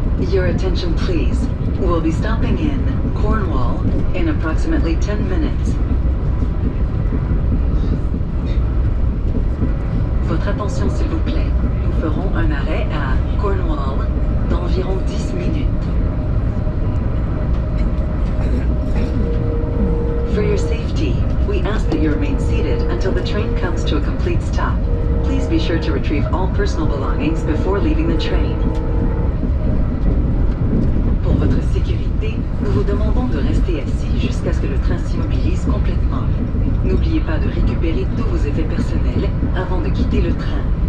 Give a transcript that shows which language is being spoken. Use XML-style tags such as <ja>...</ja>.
<en>Your attention please. We'll be stopping in Cornwall in approximately 10 minutes.</en> <fr>Votre attention s'il vous plaît. Nous ferons un arrêt à Cornwall d'environ 10 minutes.</fr> <en>For your safety, we ask that you remain seated until the train comes to a complete stop. Please be sure to retrieve all personal belongings before leaving the train.</en> <fr>Pour votre sécurité, nous vous demandons de rester assis jusqu'à ce que le train s'immobilise complètement. N'oubliez pas de récupérer tous vos effets personnels avant de quitter le train.</fr>